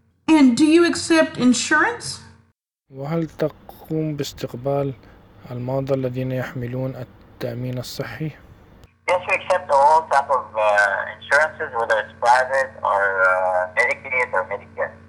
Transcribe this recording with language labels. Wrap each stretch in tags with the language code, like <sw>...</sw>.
<en>And do you accept insurance?</en> <ar>وهل تقوم باستقبال المرضى الذين يحملون التأمين الصحي؟</ar> <en>Yes, we accept all type of insurances, whether it's private or Medicaid or Medicare.</en>